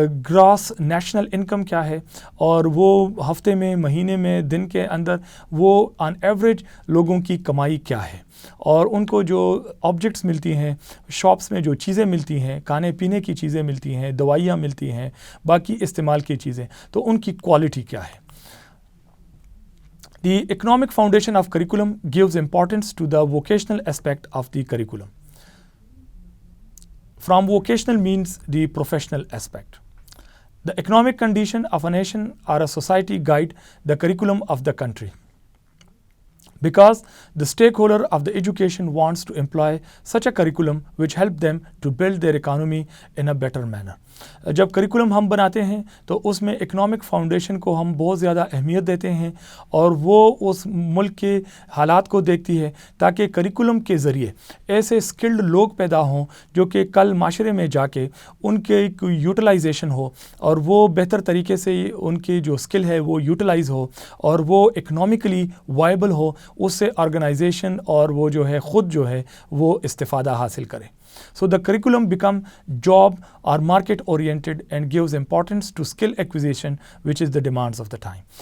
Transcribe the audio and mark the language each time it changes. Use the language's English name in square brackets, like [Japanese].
[Urdu] Grass national income کیا ہے، اور وہ ہفتے میں، مہینے میں، دن کے اندر وہ آن ایوریج لوگوں کی کمائی کیا ہے، اور ان کو جو آبجیکٹس ملتی ہیں، شاپس میں جو چیزیں ملتی ہیں، کھانے پینے کی چیزیں ملتی ہیں، دوائیاں ملتی ہیں، باقی استعمال کی چیزیں، تو ان کی کوالٹی کیا ہے۔ [English] The economic foundation of curriculum gives importance to the vocational aspect of the curriculum. From vocational means the professional aspect. The economic condition of a nation or a society guide the curriculum of the country, because the stakeholder of the education wants to employ such a curriculum which help them to build their economy in a better manner. [Urdu] جب curriculum ہم بناتے ہیں تو اس میں economic foundation کو ہم بہت زیادہ اہمیت دیتے ہیں، اور وہ اس ملک کے حالات کو دیکھتی ہے تاکہ کریکولم کے ذریعے ایسے اسکلڈ لوگ پیدا ہوں جو کہ کل معاشرے میں جا کے ان کے یوٹیلائزیشن ہو، اور وہ بہتر طریقے سے ان کی جو اسکل ہے وہ یوٹیلائز ہو، اور وہ اکنامکلی وائبل ہو، اس سے آرگنائزیشن اور وہ جو ہے خود جو ہے وہ استفادہ حاصل کرے۔ [English] So the curriculum become job or market oriented and gives importance to skill acquisition, which is the demands of the time.